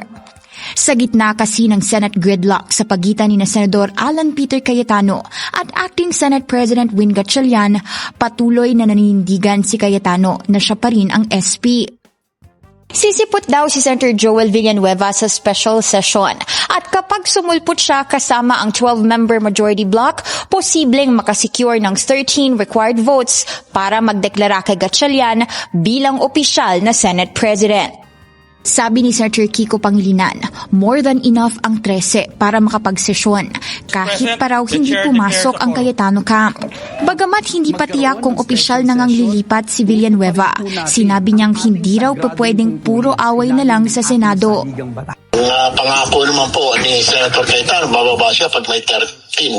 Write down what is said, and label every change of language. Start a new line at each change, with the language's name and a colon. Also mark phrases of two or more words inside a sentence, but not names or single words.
Filipino: Sa gitna kasi ng
English: Senate gridlock
Filipino: sa pagitan ni Senador Alan Peter Cayetano at Acting Senate President Win Gatchalian, patuloy na naninindigan si Cayetano na siya pa rin ang SP. Sisipot daw si Senator Joel Villanueva sa
English: special session
Filipino: at kapag sumulpot siya kasama ang
English: 12-member majority block,
Filipino: posibleng makasecure ng
English: 13 required votes
Filipino: para magdeklara kay Gatchalian bilang opisyal na Senate President. Sabi ni Senator Kiko Pangilinan,
English: more than enough
Filipino: ang 13 para makapagsesyon, kahit pa raw hindi pumasok ang Cayetano camp. Bagamat hindi pa tiyak kung opisyal na ngang lilipat si Villanueva, sinabi niyang hindi raw pa pwedeng puro away na lang sa Senado. Pangako naman po ni Senator Cayetano, bababa siya pag may 13.